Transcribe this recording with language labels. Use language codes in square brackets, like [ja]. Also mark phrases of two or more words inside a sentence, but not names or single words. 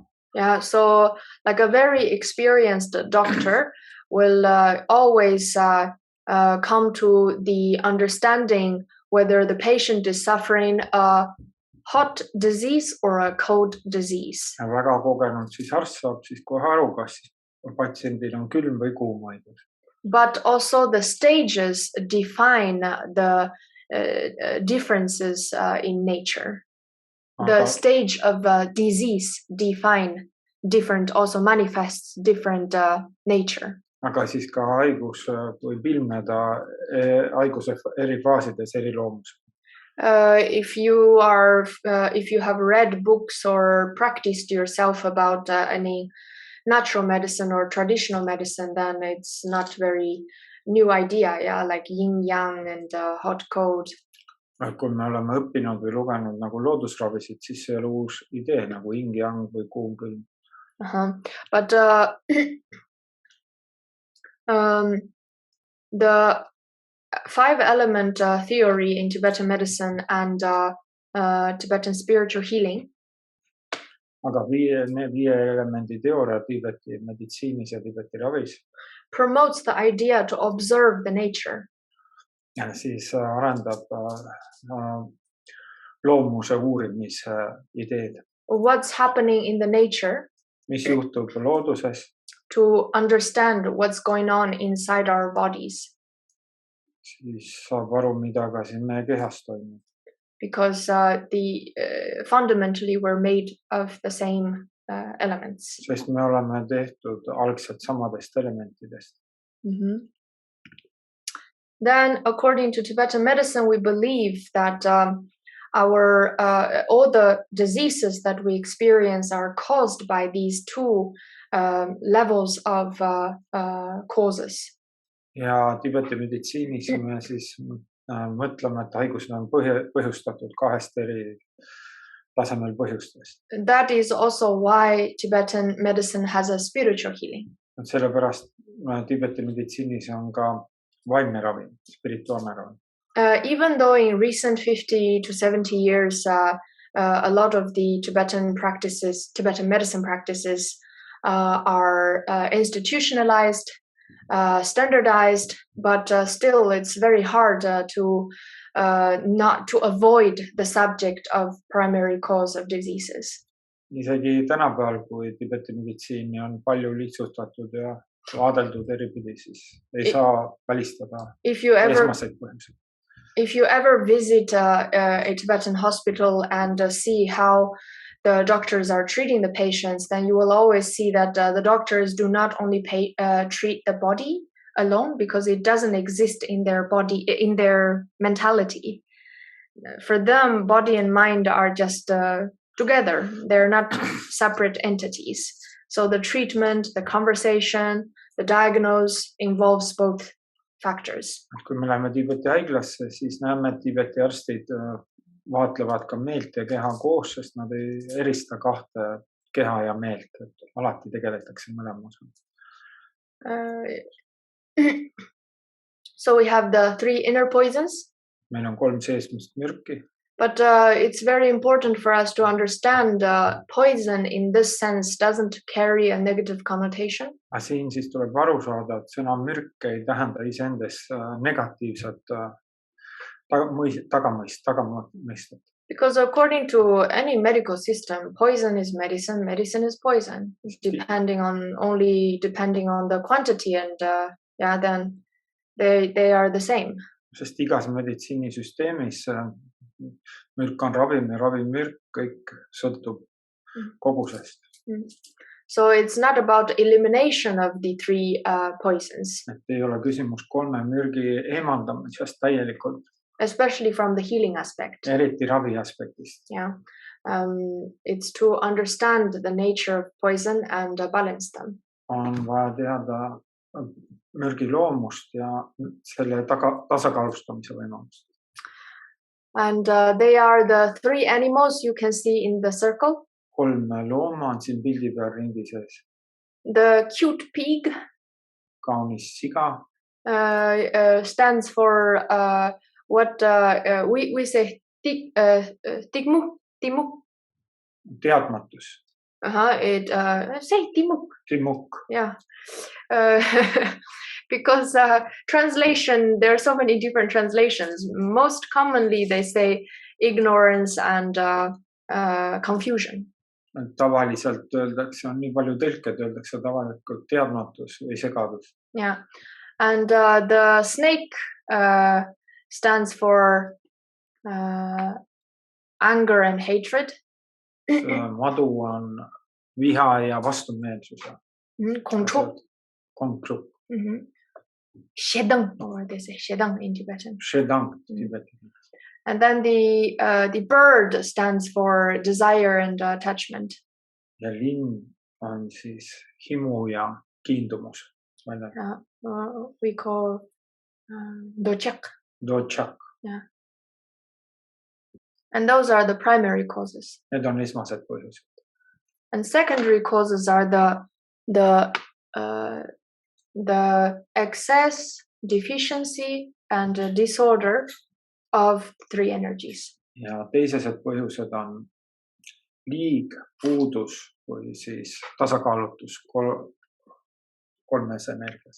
[en] Yeah, so like a very experienced doctor will always come to the understanding whether the patient is suffering a hot disease or a cold disease. [et] Ja väga kogenud siis arst saab siis kohe aru, kas patsiendil on külm või kuum haigus. [en] But also the stages define the differences in nature. The stage of disease define different, also manifests different nature. [et] Aga siis ka haigus võib ilmneda haiguse eri faasides eri loomus. [en] If you have read books or practiced yourself about any natural medicine or traditional medicine, then it's not very new idea, yeah, like yin yang and hot cold. [et] Kui me oleme õppinud või lugenud nagu loodusravisid, siis see ei ole uus idee nagu yin yang või kuum külm. [en] But the 5 element theory in Tibetan medicine and Tibetan spiritual healing. [et] Aga 5 elemendi teooria Tiibeti meditsiinis ja Tiibeti ravis [en] promotes the idea to observe the nature. [et] Ja siis arendab loomuse uurimise ideed. [en] What's happening in the nature? [et] mis juhtub looduses, [en] to understand what's going on inside our bodies, [et] siis saab aru, mida ka siin meie kehas toimub. [en] because fundamentally we're made of the same elements. [et] Sest me oleme tehtud algselt samadest elementidest. [en] Then, according to Tibetan medicine, we believe that all the diseases that we experience are caused by these two levels of causes. [et] Ja Tibeti meditsiinis me siis mõtleme, et haigused on põhjustatud kahest eri tasemel põhjustest. [en] That is also why Tibetan medicine has a spiritual healing. [et] Sellepärast Tibeti meditsiinis on ka vaimne ravi, spirituaalne ravi. [en] Even though in recent 50 to 70 years, a lot of the Tibetan medicine practices are institutionalized, standardized, but still it's very hard not to avoid the subject of primary cause of diseases. [et] Isegi tänapäeval, kui Tibeti meditsiini on palju lihtsustatud ja vaadeldud eripidi, siis ei saa välistada esmaseid põhjuseid. [en] If you ever visit a Tibetan hospital and see how the doctors are treating the patients, then you will always see that the doctors do not only treat the body alone, because it doesn't exist in their body, in their mentality. For them, body and mind are just together. They're not separate entities. So the treatment, the conversation, the diagnose involves both factors. [et] Kui me läheme Tibeti haiglasse, siis näeme, et Tibeti arstid vaatlevad ka meelt ja keha koos, sest nad ei erista kahte keha ja meelt, et alati tegeletakse mõlema osa. [en] So we have the three inner poisons. [et] Meil on 3 seesmist mürki. [en] But it's very important for us to understand poison in this sense doesn't carry a negative connotation. [et] Aga siin siis tuleb aru saada, et sõna mürk ei tähenda iseendes negatiivset tagamõistet. [en] Because according to any medical system, poison is medicine, medicine is poison, depending on the quantity, and then they are the same. [et] Sest igas meditsiinisüsteemis mürk on ravim ja ravimürk, kõik sõltub kogusest. [en] So it's not about elimination of the three poisons. [et] Et ei ole küsimus 3 mürgi eemaldamisest täielikult. [en] Especially from the healing aspect. [et] Eriti ravi aspektist. [en] Yeah. It's to understand the nature of poison and balance them. [et] On vaja teada mürgi loomust ja selle tasakaalustamise võimalust. [en] And they are the 3 animals you can see in the circle. [et] 3 looma on siin pildi peal ringi sees. [en] The cute pig. [et] Kaunis siga. [en] Stands for what we say timuk. [et] Teadmatus. [en] Say timuk. Timuk. Yeah. Because translation, there are so many different translations. Most commonly they say ignorance and confusion. [et] Tavaliselt öeldakse, on nii palju tõlked, öeldakse tavaliselt teadmatus või segadus. [en] Yeah. And the snake stands for anger and hatred. [et] Madu on viha ja vastumeelsus. Kontrol. [en] Shedang, or they say shedang in Tibetan. Shedang Tibetan. And then the bird stands for desire and attachment. [et] Ja linn on siis himu ja kiindumus. [en] We call dochak. Dochak. Yeah. And those are the primary causes. [et] Need on esmased põhjused. [en] And secondary causes are the excess, deficiency, and disorder of 3 energies. [et] Ja teised põhjused on liig, puudus või siis tasakaalutus 3 energias.